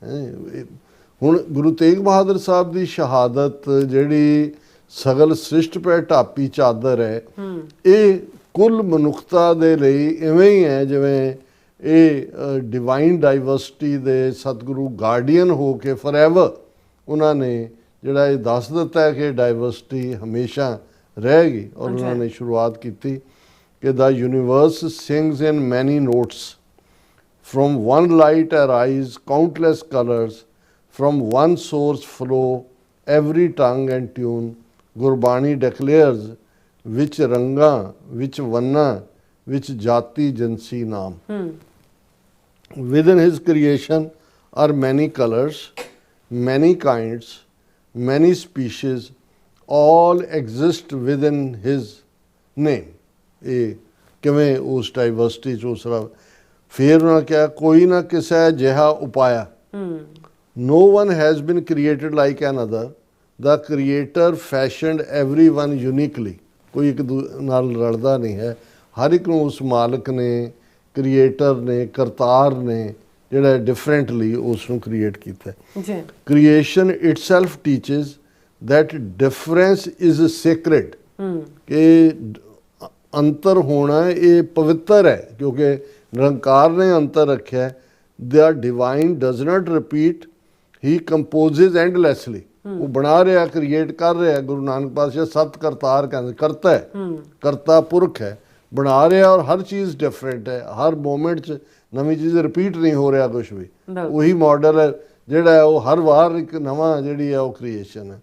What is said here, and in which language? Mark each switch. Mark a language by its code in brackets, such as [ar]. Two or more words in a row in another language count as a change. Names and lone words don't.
[pa] ਹੁਣ ਗੁਰੂ ਤੇਗ ਬਹਾਦਰ ਸਾਹਿਬ ਦੀ ਸ਼ਹਾਦਤ ਜਿਹੜੀ ਸਗਲ ਸ੍ਰਿਸ਼ਟ ਪੈ ਢਾਪੀ ਚਾਦਰ ਹੈ, ਇਹ ਕੁੱਲ ਮਨੁੱਖਤਾ ਦੇ ਲਈ ਇਵੇਂ ਹੀ ਹੈ ਜਿਵੇਂ ਇਹ [en] divine diversity [pa] ਦੇ ਸਤਿਗੁਰੂ ਗਾਰਡੀਅਨ ਹੋ ਕੇ ਫੋਰਐਵਰ ਉਹਨਾਂ ਨੇ ਜਿਹੜਾ ਇਹ ਦੱਸ ਦਿੱਤਾ ਹੈ ਕਿ ਡਾਈਵਰਸਿਟੀ ਹਮੇਸ਼ਾ ਰਹੇਗੀ। ਔਰ ਉਹਨਾਂ ਨੇ ਸ਼ੁਰੂਆਤ ਕੀਤੀ ਕਿ [en] the universe sings in many notes, from one light arise countless colors, from one source flow every tongue and tune. Gurbani declares [pa] which ranga, which vanna, which jati jansi naam. [en] Within his creation are many colors, many kinds, many species, all exist within his name. [pa] ਇਹ ਕਿਵੇਂ ਉਸ ਡਾਈਵਰਸਿਟੀ 'ਚ ਉਸ ਤਰ੍ਹਾਂ ਫਿਰ ਉਹਨਾਂ ਕਿਹਾ ਕੋਈ ਨਾ ਕਿਸੇ ਜਿਹਾ ਉਪਾਇਆ [en] No one has been created like another. The creator fashioned everyone uniquely. [pa] ਕੋਈ ਇੱਕ ਨਾਲ ਰਲਦਾ ਨਹੀਂ ਹੈ, ਹਰ ਇੱਕ ਨੂੰ ਉਸ ਮਾਲਕ ਨੇ, ਕ੍ਰੀਏਟਰ ਨੇ, ਕਰਤਾਰ ਨੇ ਜਿਹੜਾ ਡਿਫਰੈਂਟਲੀ ਉਸ ਨੂੰ ਕ੍ਰੀਏਟ ਕੀਤਾ ਜੀ। [en] creation itself teaches that difference is sacred. [pa] ਕਿ ਅੰਤਰ ਹੋਣਾ ਇਹ ਪਵਿੱਤਰ ਹੈ ਕਿਉਂਕਿ ਨਿਰੰਕਾਰ ਨੇ ਅੰਤਰ ਰੱਖਿਆ। [en] The divine does not repeat, he composes endlessly. [pa] ਉਹ ਬਣਾ ਰਿਹਾ, ਕ੍ਰੀਏਟ ਕਰ ਰਿਹਾ। ਗੁਰੂ ਨਾਨਕ ਪਾਤਸ਼ਾਹ ਸਤ ਕਰਤਾਰ ਕਹਿੰਦੇ, ਕਰਤਾ ਹੈ, ਕਰਤਾ ਪੁਰਖ ਹੈ, ਬਣਾ ਰਿਹਾ ਔਰ ਹਰ ਚੀਜ਼ ਡਿਫਰੈਂਟ ਹੈ। ਹਰ ਮੂਮੈਂਟ 'ਚ ਨਵੀਂ ਚੀਜ਼ ਰਿਪੀਟ ਨਹੀਂ ਹੋ ਰਿਹਾ ਕੁਛ ਵੀ। ਉਹੀ ਮਾਡਲ ਹੈ ਜਿਹੜਾ ਹੈ ਉਹ ਹਰ ਵਾਰ ਇੱਕ ਨਵਾਂ ਜਿਹੜੀ ਹੈ ਉਹ ਕ੍ਰੀਏਸ਼ਨ ਹੈ।